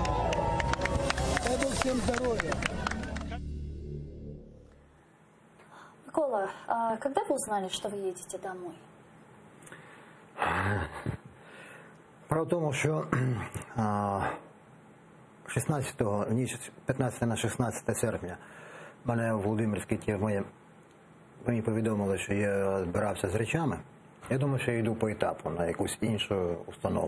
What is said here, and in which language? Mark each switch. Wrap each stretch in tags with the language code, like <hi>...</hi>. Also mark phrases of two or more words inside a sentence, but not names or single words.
<ru>Дай Бог всем здоровья. Микола, а когда вы узнали, что вы едете домой?</ru> <uk>Справа в тому, що 15 на 16 серпня мене в Володимирській тюрмі мені повідомили, що я збирався з речами. Я думав, що я йду по етапу на якусь іншу установу.</uk>